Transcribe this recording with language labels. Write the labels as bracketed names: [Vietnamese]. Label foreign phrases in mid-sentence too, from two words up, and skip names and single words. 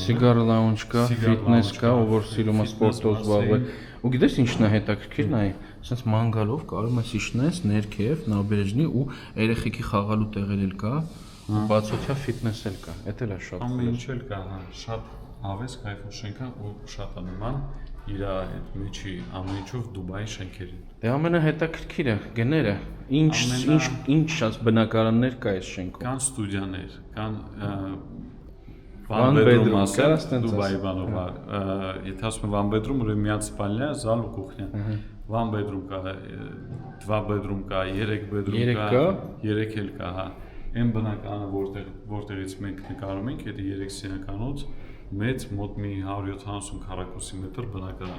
[English] Cigar lounge [Armenian] կա, fitness կա, ով որ սիրում է սպորտով զբաղվել։ Ու գիտես ինչն է հետաքրքիր նայ, ասես մանգալով կարող ես իջնես ներքև, նաբերեժնի ու երեխեքի խաղալու տեղեր էլ կա, ու բացօթյա fitness էլ կա։ Դա էլ է շատ։ Ամեն ինչ էլ կա, հա, շատ հավես կայֆոր շենք է ու շատ անման իր այդ մեջի ամեն ինչով Դուբայի շենքերին։ Դե ամենահետաքրքիրը գները, ինչ շատ բնակարաններ կա այս շենքում։ Կան ստուդիաներ, կան [English] one bedroom, [Armenian] ասեն Դուբայի բանով, եթե ասում եմ [English] one bedroom, [Armenian] ուրեմն միած [Russian] спальня, зал [Armenian] ու կուխնյա։ [English] One bedroom [Armenian] կա, dva bedroom կա, 3 bedroom կա, 3 էլ կա, հա։ Այն բնակարանը, որտեղից մենք նկարում ենք, դա 3 սենյականոց մեծ մոտ մի 170 քառակուսի մետր բնակարան։